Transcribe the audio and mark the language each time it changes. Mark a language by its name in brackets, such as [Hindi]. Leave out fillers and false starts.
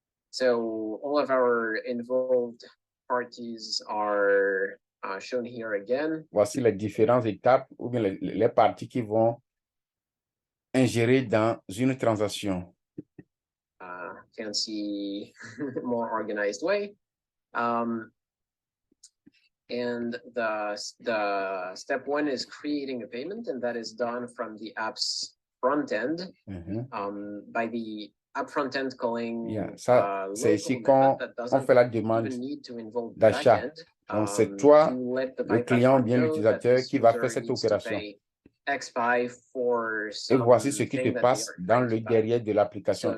[English] So all of our involved parties are shown here again. [French] Voici les différentes étapes ou bien les parties qui vont ingérer dans une transaction. [English] Fancy, more organized way. And the step 1 is creating a payment, and that is done from the app's front end by the app front end calling. [French] C'est ici qu'on fait la demande d'achat. Donc, c'est toi, le client, bien l'utilisateur, qui va faire cette opération. Et voici ce qui te passe dans le derrière de l'application.